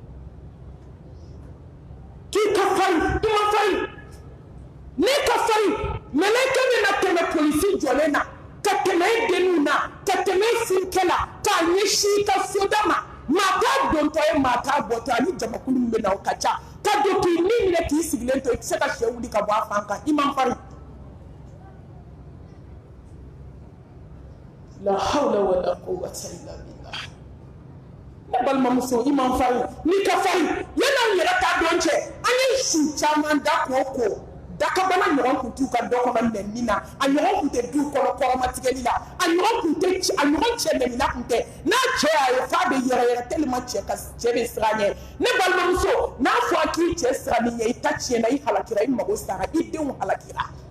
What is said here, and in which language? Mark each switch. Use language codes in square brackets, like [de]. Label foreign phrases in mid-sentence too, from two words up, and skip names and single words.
[bm] k'i ka farin i ma farin n'i ka farin mɛlɛkɛ bɛ na tɛmɛ polisi jɔlen na ka tɛmɛ i denninw na ka tɛmɛ i furukɛ la k'a ɲɛsin i ka soda ma maa t'a dontɔ ye maa t'a bɔtɔ ani jamakulu min bɛ na o ka ca ka don k'i ni minɛ k'i sigilen to i tɛ se ka sɛ wuli ka bɔ a fan kan i man farin [ar] لا حول ولا قوة إلا بالله [bm] ne balimamuso i man farin n'i ka farin yan'anw yɛrɛ ta dɔn cɛ an ye su caman da k'o ko dakabana ɲɔgɔn kun t'u ka dɔ kɔnɔ nɛni na a ɲɔgɔn kun tɛ du kɔnɔ kɔrɔmatigɛli la a ɲɔgɔn kun tɛ a ɲɔgɔn cɛ nɛnina kun tɛ n'a cɛ y'a ye f'a bɛ yɛrɛyɛrɛ tellement cɛ bɛ siran ɲɛ ne balimamuso n'a fɔra k'i cɛ siran ni ɲɛ i ta tiɲɛna i halakira i mago sara i denw halakira